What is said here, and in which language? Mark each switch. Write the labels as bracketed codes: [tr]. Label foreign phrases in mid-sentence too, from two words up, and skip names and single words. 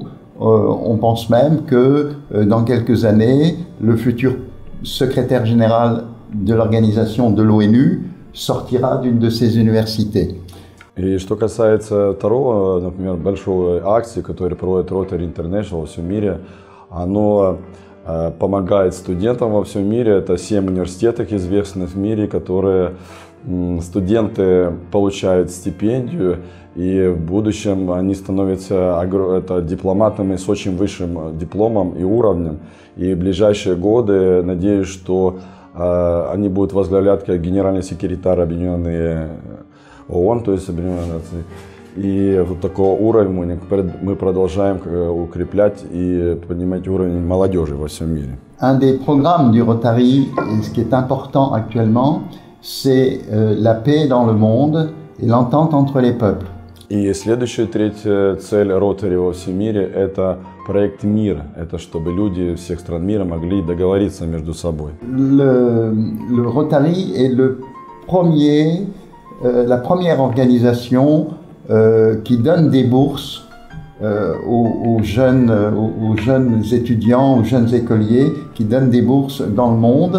[fr] On pense même que dans quelques années, le futur secrétaire général de l'organisation de l'ONU sortira d'une de ces universités. [ru] И что касается второго, например, большой акции, которую проводит Rotary International во всем мире, оно помогает студентам во всем мире. Это 7 университетов известных в мире, которые студенты получают стипендию, и в будущем они становятся дипломатами с очень высшим дипломом и уровнем. И в ближайшие годы, надеюсь, что они будут возглавлять как генеральный секретарь Объединенных ООН, то есть Объединенных Наций. И вот такого уровня мы продолжаем укреплять и поднимать уровень молодежи во всем мире. [fr] Un des programmes du Rotary, ce qui est important actuellement, c'est la paix dans le monde et l'entente entre les peuples. [ru] И следующая, третья цель Rotary во всем мире – это проект «Мир». Это чтобы люди всех стран мира могли договориться между собой. [fr] Le Rotary est la première organisation qui donne des bourses aux jeunes étudiants, aux jeunes écoliers, qui donnent des bourses dans le monde.